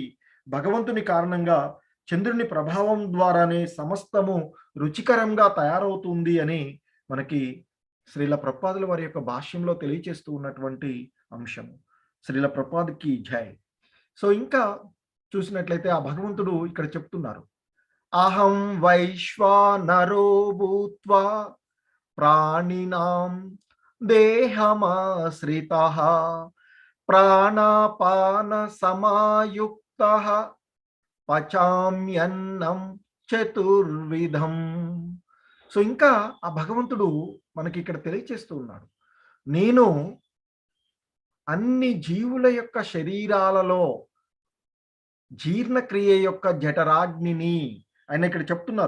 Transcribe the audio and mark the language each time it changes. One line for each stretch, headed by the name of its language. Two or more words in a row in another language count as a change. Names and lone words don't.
Telugu: భగవంతుని కారణంగా చంద్రుని ప్రభావం ద్వారానే సమస్తము రుచికరంగా తయారవుతుంది అని మనకి శ్రీల ప్రభుపాదుల వారి యొక్క భాష్యంలో తెలియచేస్తూ ఉన్నటువంటి అంశం. శ్రీల ప్రభుపాద్‌కి జై. సో, ఇంకా చూసినట్లయితే ఆ భగవంతుడు ఇక్కడ చెప్తున్నారు.
Sanskrit: అహం వైశ్వానరో భూత్వా ప్రాణినాం దేహమాశ్రితః ప్రాణాపాన సమాయుక్తః పచామ్యన్నం చతుర్విధం.
Telugu: సో, ఇంకా ఆ భగవంతుడు మనకి ఇక్కడ తెలియచేస్తూ ఉన్నాడు. నేను అన్ని జీవుల యొక్క శరీరాలలో జీర్ణక్రియ యొక్క జఠరాగ్నిని ఆయన ఇక్కడ చెప్తున్నారు.